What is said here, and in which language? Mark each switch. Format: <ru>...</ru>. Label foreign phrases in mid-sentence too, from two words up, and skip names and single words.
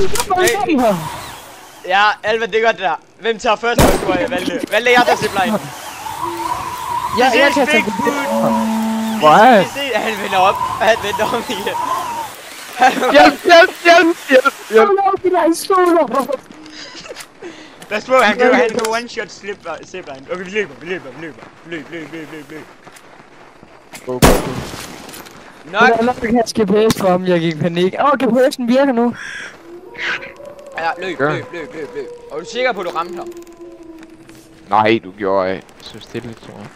<da>Ja, Alva, det er godt det der. Hvem tager først, tror jeg, Valde? Valde, jeg tager zipline. Jeg tager Big Food. Hvor er han? Han vender op. Han vender om igen. Hjælp. Pas på, han kan one-shot zipline. Okay, vi løber. Løb. Go. Nok. Jeg kan have GPS for ham, jeg gik i panik. GPS'en virker nu. Ja, løb. Og du er sikker på, at du ramte ham? Nej, du gjorde så stille, tror jeg.</da>